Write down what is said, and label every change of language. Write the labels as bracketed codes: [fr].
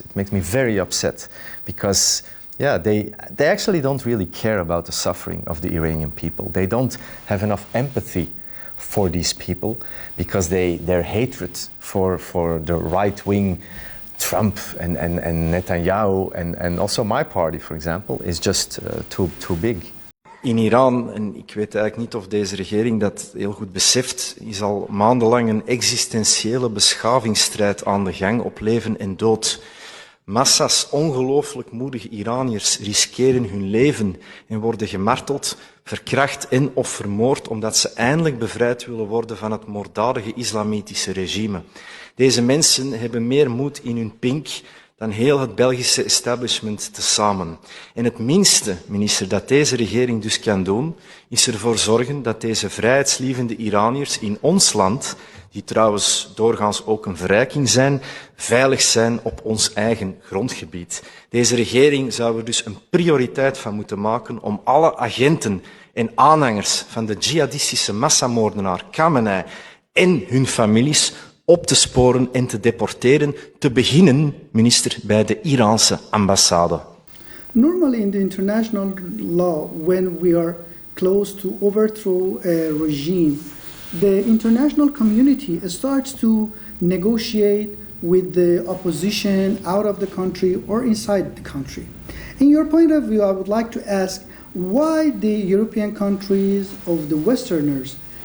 [en] It makes me very upset because, they actually don't really care about the suffering of the Iranian people. They don't have enough empathy for these people because their hatred for the right-wing Trump and Netanyahu and also my party, for example, is just too big. [nl] In Iran, en ik weet eigenlijk niet of deze regering dat heel goed beseft, is al maandenlang een existentiële beschavingsstrijd aan de gang op leven en dood. Massa's ongelooflijk moedige Iraniërs riskeren hun leven en worden gemarteld, verkracht en of vermoord omdat ze eindelijk bevrijd willen worden van het moorddadige islamitische regime. Deze mensen hebben meer moed in hun pink dan heel het Belgische establishment tezamen. En het minste, minister, dat deze regering dus kan doen, is ervoor zorgen dat deze vrijheidslievende Iraniërs in ons land, die trouwens doorgaans ook een verrijking zijn, veilig zijn op ons eigen grondgebied. Deze regering zou er dus een prioriteit van moeten maken om alle agenten en aanhangers van de jihadistische massamoordenaar Kamera en hun families op te sporen en te deporteren, te beginnen, minister, bij de Iraanse ambassade. [en] Normally in the international law, when we are close to overthrow a regime, the international community starts to negotiate with the opposition out of the country or inside the country. In your point of view, I would like to ask why the European countries of the Westerners